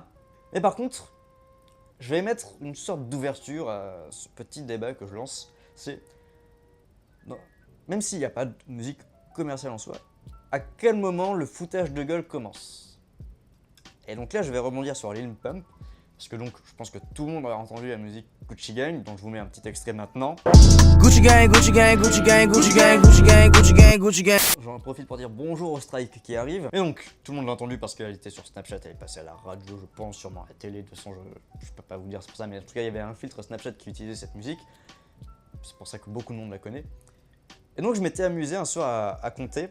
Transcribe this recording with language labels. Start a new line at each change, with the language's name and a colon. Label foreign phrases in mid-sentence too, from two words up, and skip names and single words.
French: Mais par contre, je vais mettre une sorte d'ouverture à ce petit débat que je lance. C'est, même s'il n'y a pas de musique commerciale en soi, à quel moment le foutage de gueule commence? Et donc là, je vais rebondir sur Lil Pump, parce que donc, je pense que tout le monde a entendu la musique Gucci Gang, donc je vous mets un petit extrait maintenant. Gucci Gang, Gucci Gang, Gucci Gang, Gucci Gang, Gucci Gang, Gucci Gang, Gucci Gang. J'en profite pour dire bonjour au strike qui arrive. Et donc, tout le monde l'a entendu parce qu'elle était sur Snapchat, elle est passée à la radio, je pense, sûrement à la télé. De toute façon, je peux pas vous dire c'est pour ça, mais en tout cas, il y avait un filtre Snapchat qui utilisait cette musique. C'est pour ça que beaucoup de monde la connaît. Et donc, je m'étais amusé un soir à compter.